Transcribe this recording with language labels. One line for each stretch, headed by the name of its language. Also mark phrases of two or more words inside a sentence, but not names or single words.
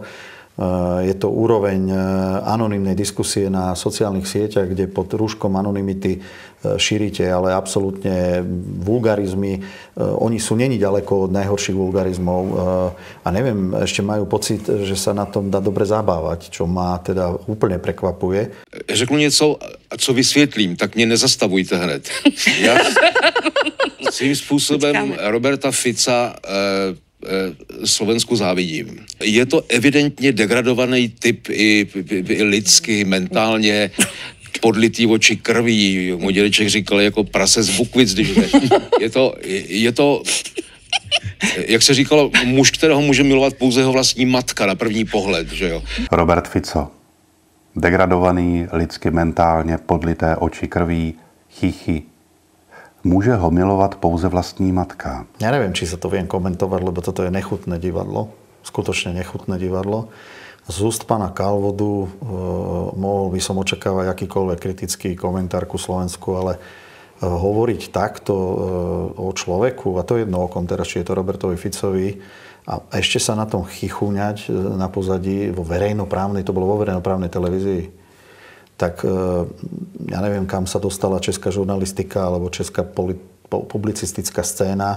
Slovak: Je to úroveň anonymnej diskusie na sociálnych sieťach, kde pod rúškom anonymity šírite, ale absolútne vulgarizmy. Oni sú není ďaleko od najhorších vulgarizmov a neviem, ešte majú pocit, že sa na tom dá dobre zabávať, čo ma teda úplne prekvapuje.
Czech: Řeknu něco, co vysvětlím, tak mě nezastavujte hned. Já svým způsobem Roberta Fica Slovensku závidím. Je to evidentně degradovaný typ i lidsky, mentálně, podlitý oči krví. Můj dědeček říkal jako prase z Bukvic, když ne. Je to, jak se říkalo, muž, kterého může milovat pouze jeho vlastní matka na první pohled, že jo. Robert Fico. Degradovaný, lidsky, mentálně, podlité oči krví, chichy.
Slovak: Môže ho milovať
Czech: pouze vlastní matka.
Slovak: Ja neviem, či sa to viem komentovať, lebo toto je nechutné divadlo. Skutočne nechutné divadlo. Z úst pána Kalvodu mohol by som očakávať akýkoľvek kritický komentár ku Slovensku, ale hovoriť takto o človeku, a to je jedno okom teraz, či je to Robertovi Ficovi, a ešte sa na tom chichúňať na pozadí vo verejnoprávnej, to bolo vo verejnoprávnej televízii, tak ja neviem, kam sa dostala česká žurnalistika alebo česká publicistická scéna.